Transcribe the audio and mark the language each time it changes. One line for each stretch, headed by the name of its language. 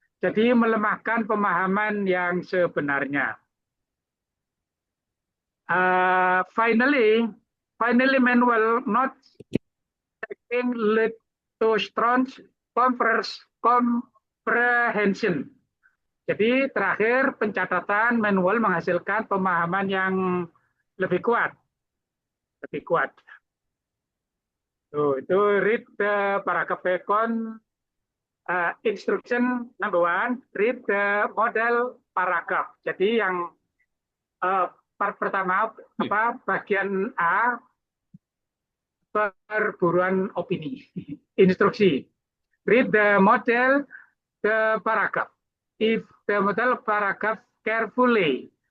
Indonesian: Jadi melemahkan pemahaman yang sebenarnya.
English: Finally, manual notes taking lead to strong comprehension.
Indonesian: Jadi terakhir pencatatan manual menghasilkan pemahaman yang lebih kuat. Tuh, itu
English: read the paragraph econ instruction number 1, read the model paragraph.
Indonesian: Jadi yang part pertama bagian A, perburuan opini, instruksi.
English: Read the model, the paragraph. If the model paragraph carefully.